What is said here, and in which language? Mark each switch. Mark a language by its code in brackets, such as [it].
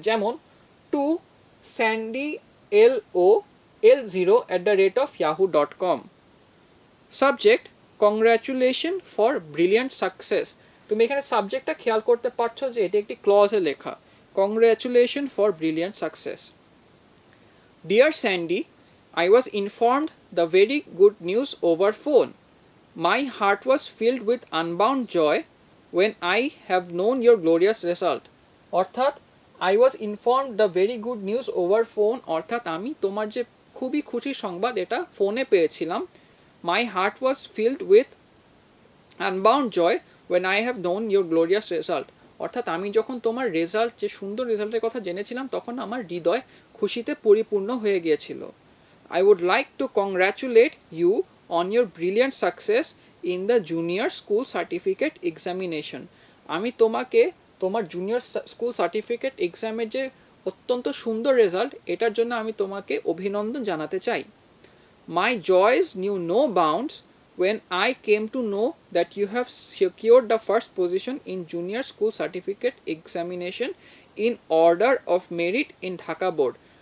[bn] যেমন two Sandy LOL0@yahoo.com। [en] Subject congratulation for brilliant success. [bn] তুমি এখানে সাবজেক্টটা খেয়াল করতে পারছো যে এটি একটি ক্লজে লেখা, [en] Congratulation for brilliant success. Dear Sandy, I was informed the very good news over phone. My heart was filled with unbound joy when I have known your glorious result. [bn] অর্থাৎ [en] I was informed the very good news over phone, [bn] অর্থাৎ আমি তোমার যে খুবই খুশির সংবাদ এটা ফোনে পেয়েছিলাম। [en] My heart was filled with unbound joy when I have known your glorious result. [bn] অর্থাৎ আমি যখন তোমার রেজাল্ট, যে সুন্দর রেজাল্টের কথা জেনেছিলাম, তখন আমার হৃদয় খুশিতে পরিপূর্ণ হয়ে গিয়েছিল। [en] I would like to congratulate you on your brilliant success in the junior school certificate examination. [bn] আমি তোমাকে তোমার জুনিয়র স্কুল সার্টিফিকেট এক্সামের যে অত্যন্ত সুন্দর রেজাল্ট, এটার জন্য আমি তোমাকে অভিনন্দন জানাতে চাই। [en] My joys knew no bounds when I came to know that you have secured the first position in junior school certificate examination in order of merit in Dhaka board.